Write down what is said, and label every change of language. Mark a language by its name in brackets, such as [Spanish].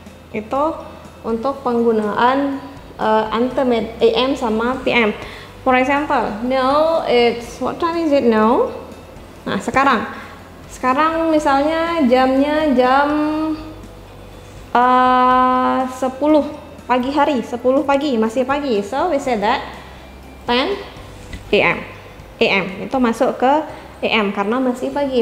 [Indonesian] Itu untuk penggunaan AM sama PM. [English] For example, now it's, what time is it now? [Indonesian] Nah, sekarang misalnya jamnya jam 10 pagi hari, 10 pagi, masih pagi. [English] So we say that 10 AM. [Indonesian] AM itu masuk ke AM karena masih pagi.